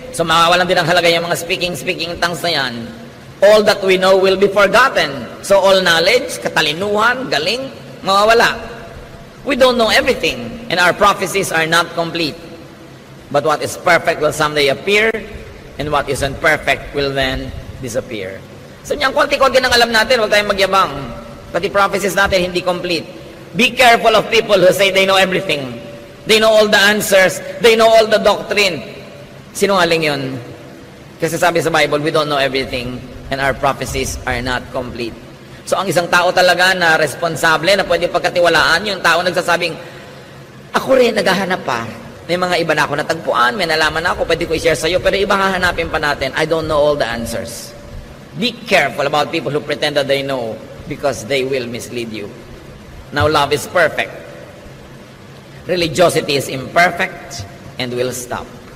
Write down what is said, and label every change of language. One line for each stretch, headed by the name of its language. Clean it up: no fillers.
Filipino: So mawawalan din ang halaga yung mga speaking tongues na yan.
English: All that we know will be forgotten. So all knowledge,
Filipino: katalinuhan, galing, mawawala.
English: We don't know everything, and our prophecies are not complete. But what is perfect will someday appear, and what isn't perfect will then disappear.
Filipino: So niyang konti-konti nang alam natin, huwag tayong magyabang. Pati prophecies natin hindi complete.
English: Be careful of people who say they know everything. They know all the answers. They know all the doctrine.
Filipino: Sinungaling yun. Kasi sabi sa Bible,
English: we don't know everything, and our prophecies are not complete.
Filipino: So ang isang tao talaga na responsable, na pwede pagkatiwalaan, yung tao nagsasabing, ako rin, naghahanap pa. May mga iba na ako natagpuan, may nalaman na ako, pwede ko i-share sa'yo, pero iba hahanapin pa natin.
English: I don't know all the answers. Be careful about people who pretend that they know, because they will mislead you. Now, love is perfect. Religiosity is imperfect and will stop.